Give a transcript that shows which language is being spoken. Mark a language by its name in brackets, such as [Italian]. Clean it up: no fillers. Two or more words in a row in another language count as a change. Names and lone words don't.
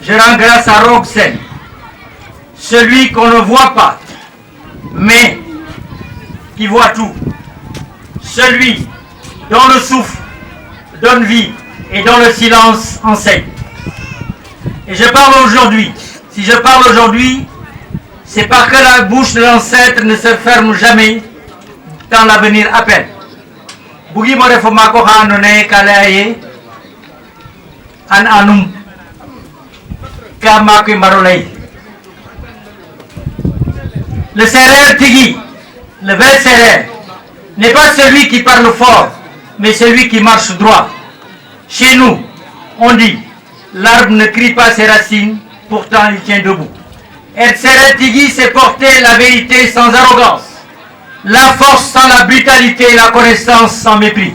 [French] je rends grâce à Rogsen, celui qu'on ne voit pas, mais qui voit tout, celui dont le souffle donne vie et dont le silence enseigne. Et je parle aujourd'hui. Si je parle aujourd'hui, c'est parce que la bouche de l'ancêtre ne se ferme jamais quand l'avenir appelle. [Serer] Bugi mo refo mako hanone kalaye an anum kamako marolay. [French] Le Serer Tigui, le vrai Serer, n'est pas celui qui parle fort, mais celui qui marche droit. Chez nous, on dit, l'arbre ne crie pas ses racines, pourtant il tient debout. Et Serer Tigui, c'est porter la vérité sans arrogance, la force sans la brutalité et la connaissance sans mépris.